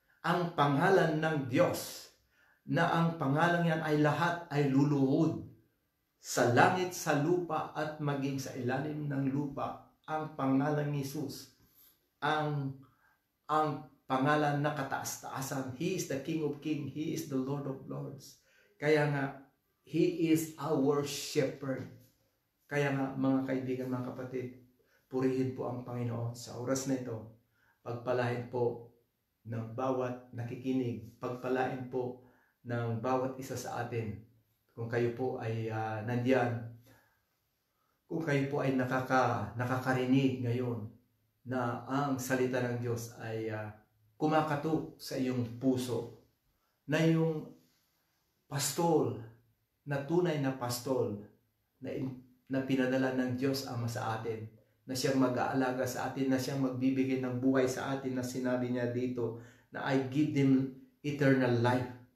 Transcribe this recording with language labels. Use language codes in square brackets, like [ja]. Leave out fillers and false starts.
[tl] Ang pangalan ng Diyos, na ang pangalan yan ay lahat ay luluhod sa langit, sa lupa, at maging sa ilalim ng lupa. Ang pangalan ni Jesus, ang pangalan na kataas-taasan. [en] He is the King of Kings. He is the Lord of Lords. [tl] Kaya nga, [en] He is our shepherd. [tl] Kaya nga, mga kaibigan, mga kapatid, purihin po ang Panginoon sa oras na ito. Pagpalain po ng bawat nakikinig. Pagpalain po ng bawat isa sa atin. Kung kayo po ay nandiyan, kung kayo po ay nakakarinig ngayon na ang salita ng Diyos ay kumakatok sa iyong puso, na yung pastol, na tunay na pastol, na pinadala ng Diyos Ama sa atin, na siyang mag-aalaga sa atin, na siyang magbibigay ng buhay sa atin, na sinabi niya dito, na [en] I give them eternal life.